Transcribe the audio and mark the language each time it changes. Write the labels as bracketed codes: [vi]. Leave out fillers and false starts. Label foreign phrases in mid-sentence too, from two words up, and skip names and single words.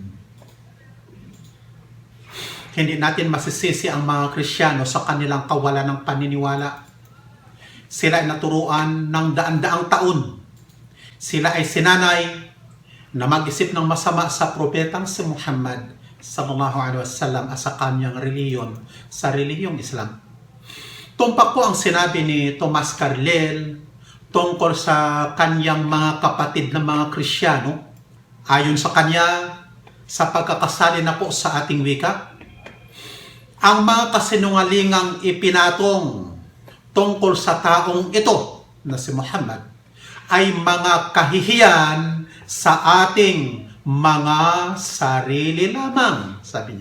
[tl] Hindi natin masisisi ang mga Kristiyano sa kanilang kawalan ng paniniwala. Sila ay naturuan ng daan-daang taon. Sila ay sinanay na mag-isip ng masama sa propetang si Muhammad [ar] صلى الله عليه وسلم [tl] at sa kanyang reliyon, sa relihiyong Islam. Tumpak po ang sinabi ni Thomas Carlyle tungkol sa kanyang mga kapatid na mga Kristiyano. Ayon sa kanya, sa pagkakasali na po sa ating wika, ang mga kasinungalingang ipinatong tungkol sa taong ito na si Muhammad ay mga kahihiyan sa ating mga sarili lamang, sabi niya.